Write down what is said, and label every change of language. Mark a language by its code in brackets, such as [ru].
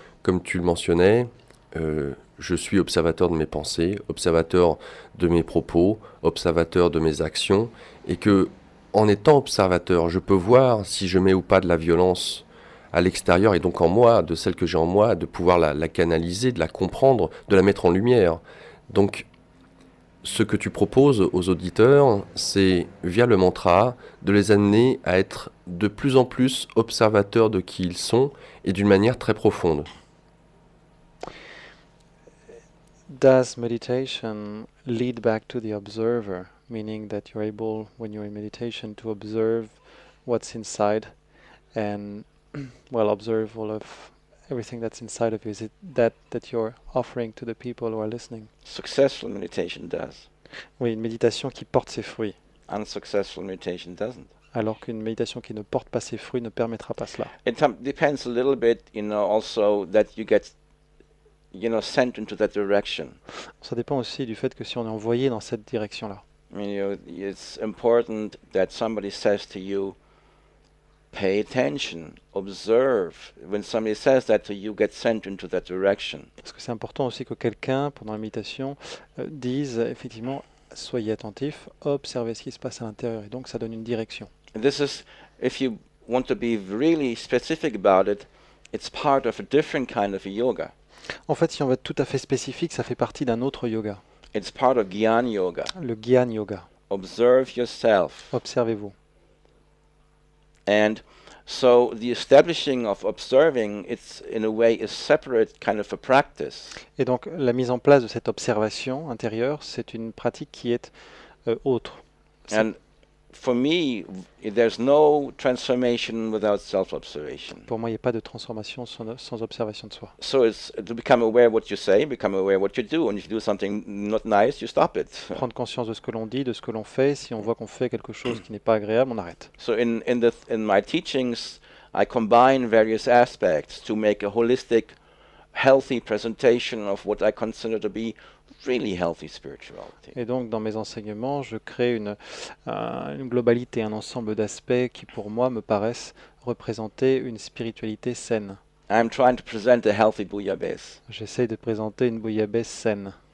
[fr] Comme tu le mentionnais, je suis observateur de mes pensées, observateur de mes propos, observateur de mes actions, et que en étant observateur, je peux voir si je mets ou pas de la violence à l'extérieur et donc en moi, de celle que j'ai en moi, de pouvoir la canaliser, de la comprendre, de la mettre en lumière. Donc, ce que tu proposes aux auditeurs, c'est, via le mantra, de les amener à être de plus en plus observateurs de qui ils sont et d'une manière très profonde. [en] Does meditation lead back to the observer? Meaning that you're able, when you're in meditation, to observe what's inside and, well, observe all of everything that's inside of you. Is it that you're offering to the people who are listening? Successful meditation does. [fr] Oui, une méditation qui porte ses fruits. [en] Unsuccessful meditation doesn't. [fr] Alors qu'une méditation qui ne porte pas ses fruits ne permettra pas cela. [en] It depends a little bit, also that you get sent into that direction. [fr] Ça dépend aussi du fait que si on est envoyé dans cette direction-là. [en] I mean, it's important that somebody says to you, pay attention, observe. When somebody says that to you, get sent into that direction. [fr] Parce que c'est important aussi que quelqu'un, pendant la méditation, dise effectivement, soyez attentif, observez ce qui se passe à l'intérieur. Et donc, ça donne une direction. [en] And this is, if you want to be really specific about it, it's part of a different kind of a yoga. [fr] En fait, si on veut être tout à fait spécifique, ça fait partie d'un autre yoga. [en] It's part of Gyan Yoga. [fr] Le Gyan Yoga. [en] Observe yourself. [fr] Observez-vous. [en] And so the establishing of observing, it's in a way a separate kind of a practice. [fr] Et donc la mise en place de cette observation intérieure, c'est une pratique qui est autre. [en] And for me, there's no transformation without self-observation. [fr] Pour moi, il n'y a pas de transformation sans observation de soi. [en] So it's to become aware of what you say, become aware of what you do, and if you do something not nice, you stop it. [fr] Prendre conscience de ce que l'on dit, de ce que l'on fait. Si on voit qu'on fait quelque chose qui n'est pas agréable, on arrête. [en] So in my teachings, I combine various aspects to make a holistic, healthy presentation of what I consider to be really healthy spirituality. [fr] Et donc, dans mes enseignements, je crée une globalité, un ensemble d'aspects qui, pour moi, me paraissent représenter une spiritualité saine. [en] I'm trying to present a healthy bouillabaisse. [fr] J'essaye de présenter une bouillabaisse saine.